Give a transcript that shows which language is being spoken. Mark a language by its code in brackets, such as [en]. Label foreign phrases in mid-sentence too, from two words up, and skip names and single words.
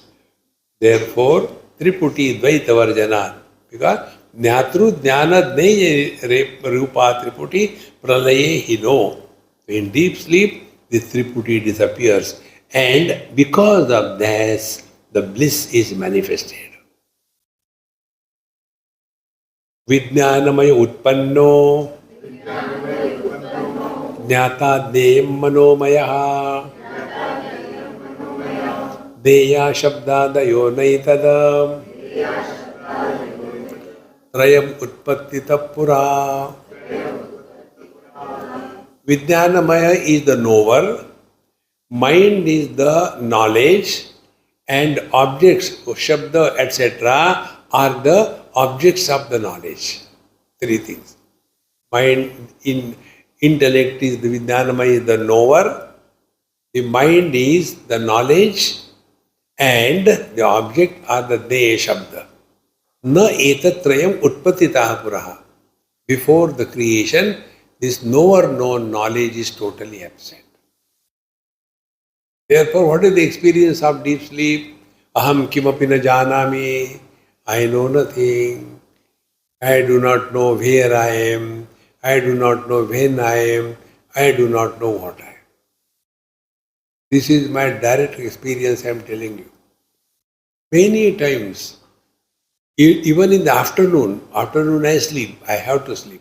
[en] Therefore, [sa] त्रिपुटी द्वैत वर्जन. Because ज्ञातृ ज्ञान ज्ञेय रूपा त्रिपुटी प्रलये हीनो. [en] In deep sleep, this Triputi disappears. And because of this, the bliss is manifested. [sa] विज्ञानमय उत्पन्नो ज्ञाता ज्ञेयम् मनोमय ज्ञेय शब्दादयो नैतद त्रयम् उत्पत्तित पुरा. [en] Vijnanamaya is the knower, mind is the knowledge, and objects, Shabda, etc., are the objects of the knowledge. 3 things. Mind, intellect is the Vijnanamaya is the knower, the mind is the knowledge, and the object are the [sa] ज्ञेय शब्द. न एतत्त्रयम् उत्पत्तितः पुरः. [en] Before the creation, this knower known knowledge is totally absent. Therefore, what is the experience of deep sleep? [sa] अहं किमपि न जानामि. [en] I know nothing. I do not know where I am. I do not know when I am. I do not know what I am. This is my direct experience, I am telling you. Many times, even in the afternoon I sleep, I have to sleep.